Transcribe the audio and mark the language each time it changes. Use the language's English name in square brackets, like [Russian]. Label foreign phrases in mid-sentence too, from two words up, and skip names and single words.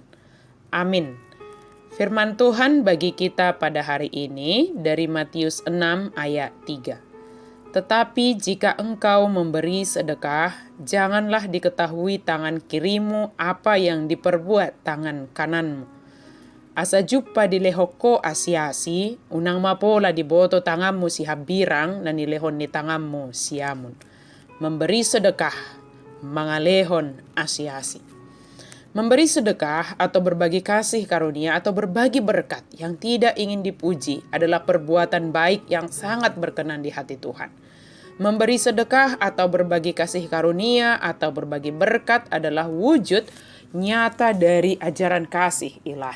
[Indonesian] Amin. Firman Tuhan bagi kita pada hari ini dari Matius 6 ayat 3. Tetapi jika engkau memberi sedekah, janganlah diketahui tangan kirimu apa yang diperbuat tangan kananmu. [Batak Toba] Asa juppa dilehoko asiasi, unang mapola di boto tanganmu si habirang na nilehon ni tanganmu siamun. [Indonesian] Memberi sedekah, [Batak Toba] mangalehon asiasi. [Indonesian] Memberi sedekah atau berbagi kasih karunia atau berbagi berkat yang tidak ingin dipuji adalah perbuatan baik yang sangat berkenan di hati Tuhan. Memberi sedekah atau berbagi kasih karunia atau berbagi berkat adalah wujud nyata dari ajaran kasih ilahi.